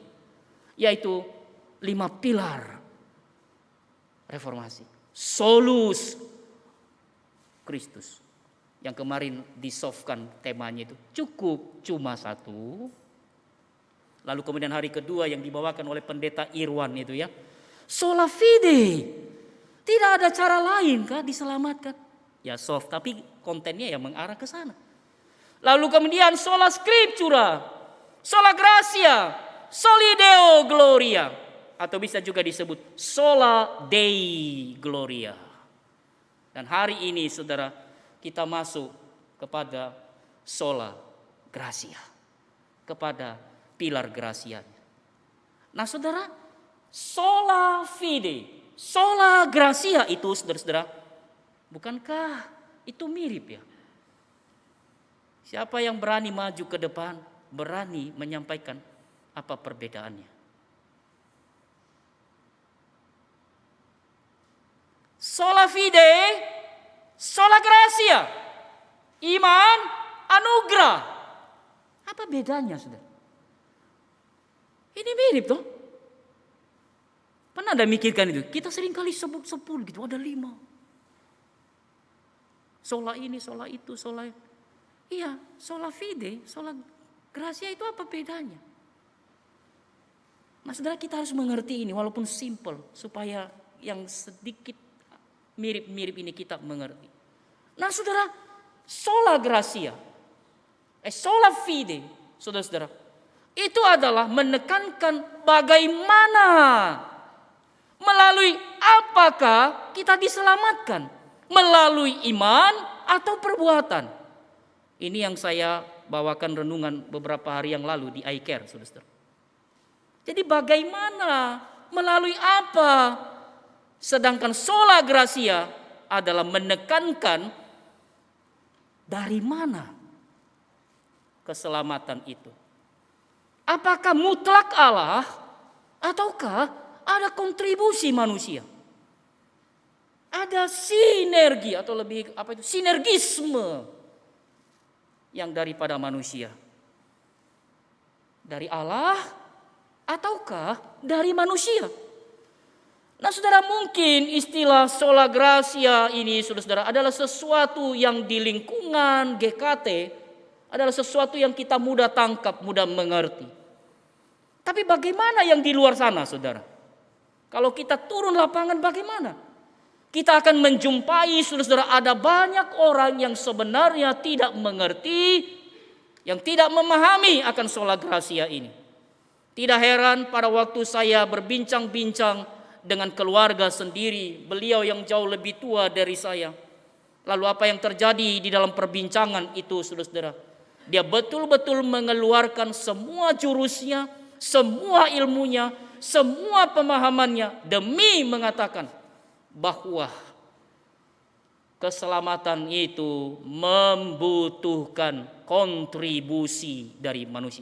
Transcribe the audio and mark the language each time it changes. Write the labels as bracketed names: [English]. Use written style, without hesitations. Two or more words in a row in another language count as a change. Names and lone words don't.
[Indonesian] Yaitu 5 pilar reformasi. [Latin] Solus Christus. [Indonesian] Yang kemarin disoftkan temanya itu cukup cuma 1. Lalu kemudian hari kedua yang dibawakan oleh pendeta Irwan itu ya. [Latin] Sola fide. [Indonesian] Tidak ada cara lain kah diselamatkan? Ya soft, tapi kontennya yang mengarah ke sana. Lalu kemudian [Latin] sola scriptura, sola gratia, soli deo gloria. [Indonesian] Atau bisa juga disebut [Latin] sola dei gloria. [Indonesian] Dan hari ini saudara, kita masuk kepada [Latin] sola gratia. [Indonesian] Kepada pilar gratia. Nah saudara, [Latin] sola fide, sola gratia [Indonesian] itu saudara-saudara, bukankah itu mirip ya? Siapa yang berani maju ke depan, berani menyampaikan apa perbedaannya? [Latin] Sola fide, sola gratia, [Indonesian] iman, anugerah. Apa bedanya saudara? Ini mirip toh. Pernah Anda mikirkan itu? Kita sering kali sebut gitu, ada 5. Sola ini, sola itu, sola. Iya, [Latin] sola fide, sola gratia [Indonesian] itu apa bedanya? Nah saudara, kita harus mengerti ini walaupun simple. Supaya yang sedikit mirip-mirip ini kita mengerti. Nah saudara, [Latin] sola gratia, sola fide, [Indonesian] saudara-saudara, itu adalah menekankan bagaimana, melalui apakah kita diselamatkan, melalui iman atau perbuatan. Ini yang saya bawakan renungan beberapa hari yang lalu di iCare, saudara. Jadi bagaimana, melalui apa, sedangkan [Latin] sola gratia [Indonesian] adalah menekankan dari mana keselamatan itu. Apakah mutlak Allah ataukah ada kontribusi manusia? Ada sinergi atau lebih sinergisme yang daripada manusia. Dari Allah ataukah dari manusia? Nah saudara, mungkin istilah [Latin] sola gratia [Indonesian] ini saudara adalah sesuatu yang di lingkungan GKT adalah sesuatu yang kita mudah tangkap, mudah mengerti. Tapi bagaimana yang di luar sana saudara? Kalau kita turun lapangan bagaimana? Kita akan menjumpai saudara ada banyak orang yang sebenarnya tidak mengerti, yang tidak memahami akan [Latin] sola gratia [Indonesian] ini. Tidak heran pada waktu saya berbincang-bincang dengan keluarga sendiri, beliau yang jauh lebih tua dari saya. Lalu apa yang terjadi di dalam perbincangan itu saudara? Dia betul-betul mengeluarkan semua jurusnya, semua ilmunya, semua pemahamannya demi mengatakan bahwa keselamatan itu membutuhkan kontribusi dari manusia.